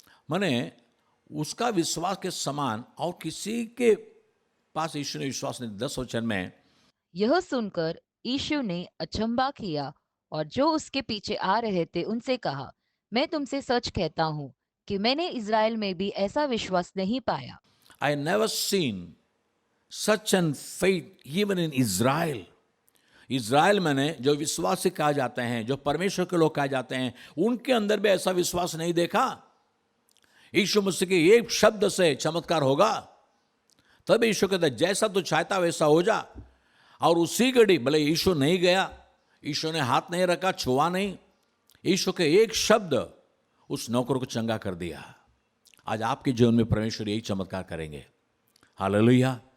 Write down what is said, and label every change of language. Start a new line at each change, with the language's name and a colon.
Hindi: माने उसका विश्वास के समान और किसी के पास यीशु ने विश्वास नहीं। 10 वचन में यह सुनकर यीशु ने अचंभा किया और जो उसके पीछे आ रहे थे उनसे कहा, मैं तुमसे सच कहता हूँ कि मैंने इज़राइल में भी ऐसा विश्वास नहीं पाया।
English: I never seen such an faith even in Israel.
Hindi: Israel में जो विश्वासी कहा जाते हैं, जो परमेश्वर के लोग कहे जाते हैं, उनके अंदर भी ऐसा विश्वास नहीं देखा। यीशु मसीह के एक शब्द से चमत्कार होगा। तब यीशु कहता है, जैसा तू चाहता वैसा हो जा। और उसी घड़ी भले यीशु नहीं गया, यीशु ने हाथ नहीं रखा, छुआ नहीं, यीशु के एक शब्द उस नौकर को चंगा कर दिया। आज आपके जीवन में परमेश्वर यही चमत्कार करेंगे। हालेलुया।